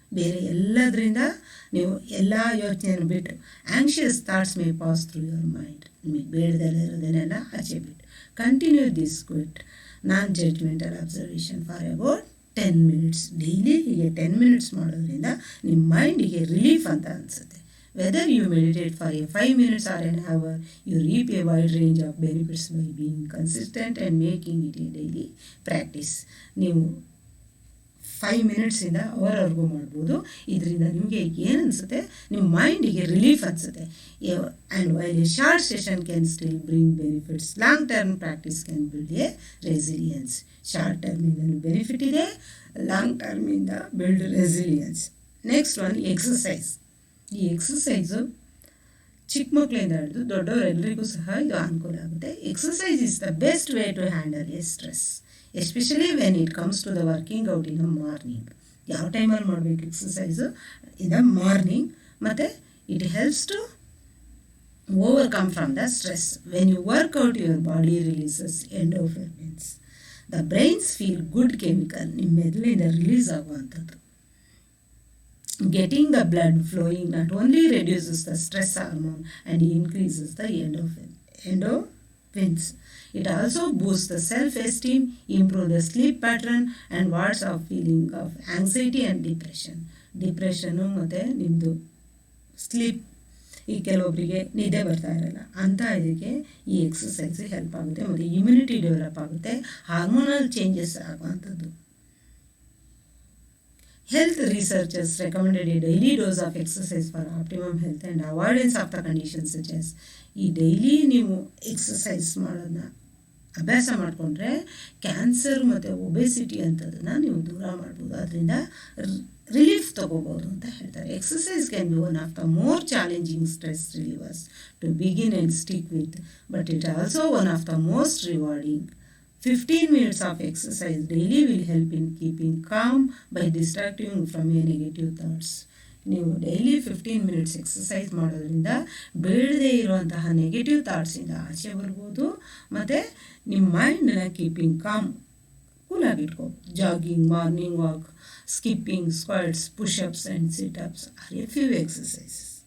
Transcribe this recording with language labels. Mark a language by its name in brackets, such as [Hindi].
[Kannada] ಬೇರೆ ಎಲ್ಲದರಿಂದ ನೀವು ಎಲ್ಲ ಯೋಚನೆಯನ್ನು ಬಿಟ್ಟು, [English] Anxious thoughts may pass through your mind. [Kannada] ನಿಮಗೆ ಬೇಡದಲ್ಲಿರೋದನ್ನೆಲ್ಲ ಆಚೆ ಬಿಟ್ಟು [English] Continue this quiet non judgmental observation for about 10 minutes. [Kannada] Daily ಹೀಗೆ 10 minutes ಮಾಡೋದ್ರಿಂದ ನಿಮ್ಮ ಮೈಂಡಿಗೆ ರಿಲೀಫ್ ಅಂತ ಅನಿಸುತ್ತೆ. [English] Whether you meditate for a 5 minutes or an hour, you reap a wide range of benefits by being consistent and making it a daily practice. [Kannada] ನೀವು 5 minutesಯಿಂದ ಅವರ್ವರೆಗೂ ಮಾಡ್ಬೋದು. ಇದರಿಂದ ನಿಮಗೆ ಏನು ಅನಿಸುತ್ತೆ, ನಿಮ್ಮ ಮೈಂಡಿಗೆ ರಿಲೀಫ್ ಅನಿಸುತ್ತೆ. [English] And while a short session can still bring benefits, long term practice can build a resilience. [Kannada] Short ಟರ್ಮಿಂದಲೂ benefit ಇದೆ, long ಟರ್ಮಿಂದ build resilience. Next one exercise. ಈ ಎಕ್ಸಸೈಸು ಚಿಕ್ಕ ಮಕ್ಕಳಿಂದ ಹಿಡಿದು ದೊಡ್ಡವರೆಲ್ಲರಿಗೂ ಸಹ ಇದು ಅನುಕೂಲ ಆಗುತ್ತೆ. [English] Exercise is the best way to handle a stress, especially when it comes to the working out in the morning. [Kannada] ಯಾವ ಟೈಮಲ್ಲಿ ಮಾಡಬೇಕು ಎಕ್ಸಸೈಸು? [English] In the morning. ಮತ್ತು it helps to overcome from the stress. When you work out, your body releases endorphins. The brains feel good chemical. [Kannada] ನಿಮ್ಮ ಮೆದುಳಿಂದ release ಆಗುವಂಥದ್ದು. [English] Getting the blood flowing not only reduces the stress hormone and increases the endorphins. It also boosts the self-esteem, improve the sleep pattern and wards off feeling of anxiety and depression. [Kannada] Depression ಮತ್ತು ನಿಮ್ಮದು sleep, ಈ ಕೆಲವೊಬ್ಬರಿಗೆ ನಿದ್ದೆ ಬರ್ತಾ ಇರಲ್ಲ ಅಂತ ಇದಕ್ಕೆ ಈ ಎಕ್ಸಸೈಸ್ ಹೆಲ್ಪ್ ಆಗುತ್ತೆ. ಮತ್ತು ಇಮ್ಯುನಿಟಿ ಡೆವಲಪ್ ಆಗುತ್ತೆ, ಹಾರ್ಮೋನಲ್ ಚೇಂಜಸ್ ಆಗುವಂಥದ್ದು. [English] Health researchers recommended a daily dose of exercise for optimum health and avoidance of the conditions such as [Kannada] ಈ ಡೈಲಿ ನೀವು ಎಕ್ಸಸೈಸ್ ಮಾಡೋದನ್ನ ಅಭ್ಯಾಸ ಮಾಡಿಕೊಂಡ್ರೆ ಕ್ಯಾನ್ಸರ್ ಮತ್ತು ಒಬೆಸಿಟಿ ಅಂಥದನ್ನು ನೀವು ದೂರ ಮಾಡ್ಬೋದು, ಅದರಿಂದ ರಿಲೀಫ್ ತೊಗೋಬೋದು ಅಂತ ಹೇಳ್ತಾರೆ. [English] Exercise can be one of the more challenging stress relievers to begin and stick with, but it also one of the most rewarding. 15 minutes of exercise daily will help in keeping calm by distracting from your negative thoughts. [Kannada] ನೀವು daily 15 minutes exercise ಮಾಡೋದ್ರಿಂದ ಬೇಡದೇ ಇರುವಂತಹ negative ಥಾಟ್ಸಿಂದ ಆಚೆ ಬರ್ಬೋದು, ಮತ್ತು ನಿಮ್ಮ ಮೈಂಡನ್ನ keeping com ಕೂಲಾಗಿಟ್ಕೋ. [English] Jogging, morning walk, skipping, squats, pushups and situps are a few exercises.